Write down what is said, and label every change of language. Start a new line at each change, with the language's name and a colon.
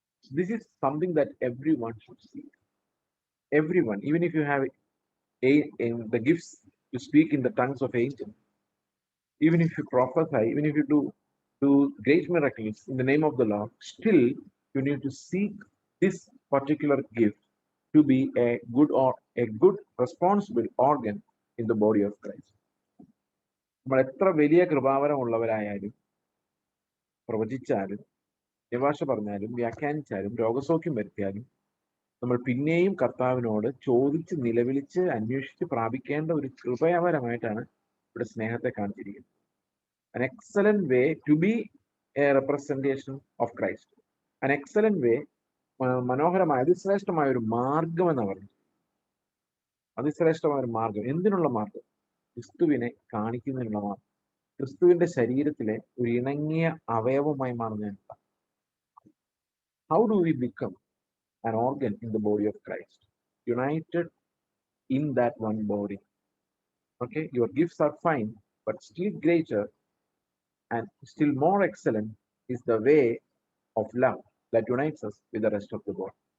English: This is something that everyone should seek. Everyone, even if you have the gifts to speak in the tongues of angels, even if you prophesy, even if you do great miracles in the name of the Lord, still you need to seek this particular gift to be a good responsible organ in the body of Christ.
Malayalam: നമ്മൾ എത്ര വലിയ കൃപാവരമുള്ളവരായാലും പ്രവചിച്ചാലും നിവാശ പറഞ്ഞാലും വ്യാഖ്യാനിച്ചാലും രോഗസൗഖ്യം വരുത്തിയാലും നമ്മൾ പിന്നെയും കർത്താവിനോട് ചോദിച്ച് നിലവിളിച്ച് അന്വേഷിച്ച് പ്രാപിക്കേണ്ട ഒരു കൃപയാവരമായിട്ടാണ് ഇവിടെ സ്നേഹത്തെ കാണിച്ചിരിക്കുന്നത്.
English: An excellent way to be a representation of Christ. An excellent way,
Malayalam: മനോഹരമായ അതിശ്രേഷ്ഠമായ ഒരു മാർഗം എന്ന് പറഞ്ഞു. അതിശ്രേഷ്ഠമായ ഒരു മാർഗം. എന്തിനുള്ള മാർഗം? ക്രിസ്തുവിനെ കാണിക്കുന്നതിനുള്ള മാർഗം. ക്രിസ്തുവിന്റെ ശരീരത്തിലെ ഒരു ഇണങ്ങിയ അവയവമായി മാറുന്ന.
English: How do we become an organ in the body of Christ? United in that one body. Okay, your gifts are fine, but still greater and still more excellent is the way of love that unites us with the rest of the world.